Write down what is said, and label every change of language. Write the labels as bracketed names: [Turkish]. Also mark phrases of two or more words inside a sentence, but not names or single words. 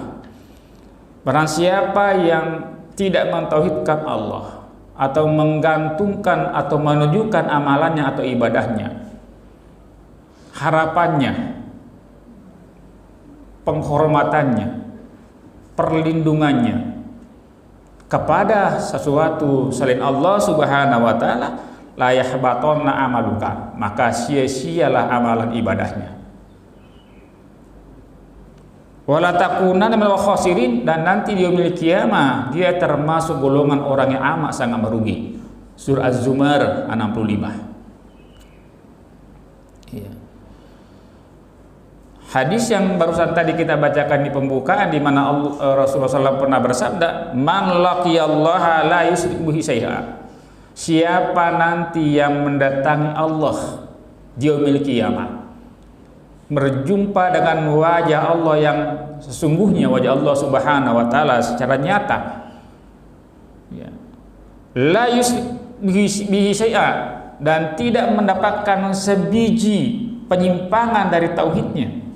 [Indonesian] Barang siapa yang tidak mentauhidkan Allah atau menggantungkan atau menunjukkan amalannya atau ibadahnya, harapannya, penghormatannya, perlindungannya kepada sesuatu selain Allah [Arabic] سبحانه وتعالى, ليحبطن عملك, [Indonesian] maka sia-sialah amalan ibadahnya. [Arabic] ولتكونن من الخاسرين, [Indonesian] dan nanti di [Arabic] يوم القيامة [Indonesian] dia termasuk golongan orang yang amat sangat merugi. Surah Az-Zumar 65. Ya. Hadis yang barusan tadi kita bacakan di pembukaan, di mana Rasulullah SAW pernah bersabda, [Arabic] "من لقي الله لا يشرك به شيئا." [Indonesian] Siapa nanti yang mendatangi Allah di [Arabic] يوم القيامة, [Indonesian] berjumpa dengan wajah Allah yang sesungguhnya, wajah Allah [Arabic] سبحانه وتعالى [Indonesian] secara nyata, ya, [Arabic] لا يشرك به شيئا, [Indonesian] dan tidak mendapatkan sebiji penyimpangan dari tauhidnya,